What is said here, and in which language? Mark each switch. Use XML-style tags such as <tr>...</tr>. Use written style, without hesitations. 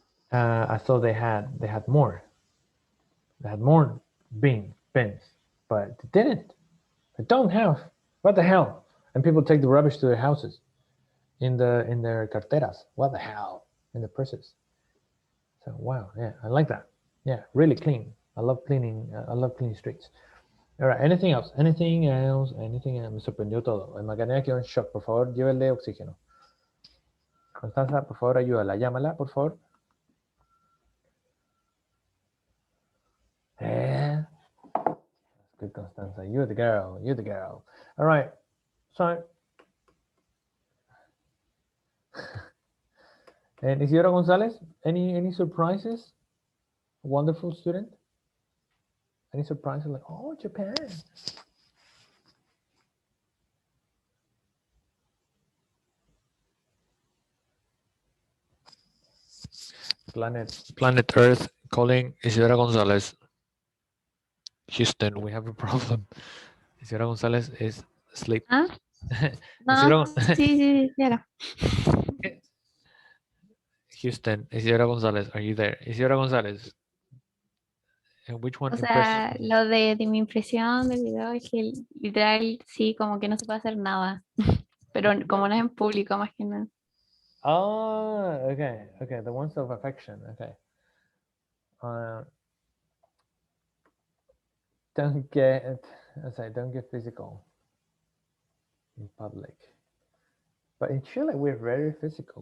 <en>I thought they had more. They had more bins, but they didn't. They don't have. What the hell? And people take the rubbish to their houses, in their carteras. What the hell? In the purses. So wow, yeah, I like that. Yeah, really clean. I love cleaning. I love clean streets. All right, anything else? Anything else? Anything else?</en> <es>Me sorprendió todo. El Macarena quedó en shock. Por favor, llévele oxígeno. Constanza, por favor, ayúdala. Llámala, por favor.</es> <en>Yeah. That's good, Constanza. You're the girl. You're the girl. All right. So, and Isidora Gonzalez, any surprises? Wonderful student. Any surprises? Like, oh, Japan. Planet Earth calling Isidora Gonzalez. Houston, we have a problem. Isidora Gonzalez is asleep. ¿Ah? Isidora,</en> <es>No, sí, era.</es> <en>Houston, Isidora Gonzalez, are you there? Isidora Gonzalez, and which one</en> <es>O</es> <en>impressed</en> <es>sea, lo de mi impresión del video es que literal sí, como que no se puede hacer nada. Pero como no es en público, más que nada.</es> <en>Oh, okay, the ones of affection, okay. don't get physical in public. But in Chile, we're very physical.</en>